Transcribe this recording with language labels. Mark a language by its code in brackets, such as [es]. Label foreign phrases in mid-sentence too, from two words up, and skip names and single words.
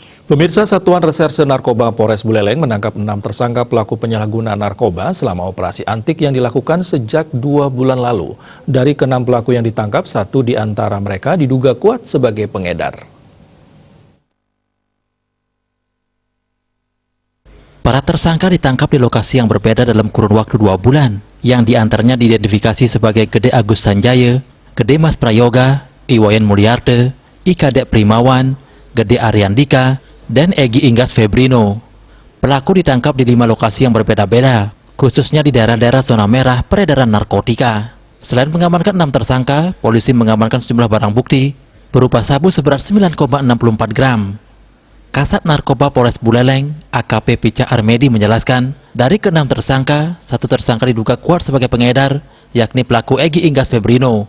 [id] Pemirsa, Satuan Reserse Narkoba Polres Buleleng menangkap 6 tersangka pelaku penyalahgunaan narkoba selama operasi antik yang dilakukan sejak 2 bulan lalu. Dari ke-6 pelaku yang ditangkap, 1 di antara mereka diduga kuat sebagai pengedar. Para tersangka ditangkap di lokasi yang berbeda dalam kurun waktu 2 bulan, yang diantaranya diidentifikasi sebagai Gede Agus Sanjaya, Gede Mas Prayoga, Iwayan Mulyarde, Ikadek Primawan, Gede Ariandika, dan Egi Inggas Febrino. Pelaku ditangkap di 5 lokasi yang berbeda-beda, khususnya di daerah-daerah zona merah peredaran narkotika. Selain mengamankan 6 tersangka, polisi mengamankan sejumlah barang bukti berupa sabu seberat 9,64 gram. Kasat Narkoba Polres Buleleng, AKP Pica Armedi menjelaskan, dari ke-6 tersangka, 1 tersangka diduga kuat sebagai pengedar, yakni pelaku Egi Inggas Febrino.